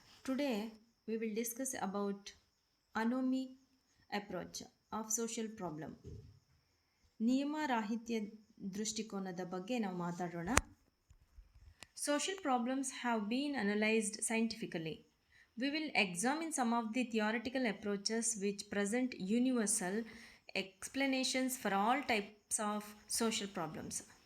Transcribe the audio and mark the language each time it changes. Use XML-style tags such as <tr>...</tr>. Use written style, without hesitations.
<en>Today we will discuss about Anomi approach of social problem.</en> <kn>ನಿಯಮ ರಾಹಿತ್ಯ ದೃಷ್ಟಿಕೋನದ ಬಗ್ಗೆ ನಾವು ಮಾತಾಡೋಣ.</kn> <en>Social problems have been analyzed scientifically. We will examine some of the theoretical approaches which present universal explanations for all types of social problems.</en>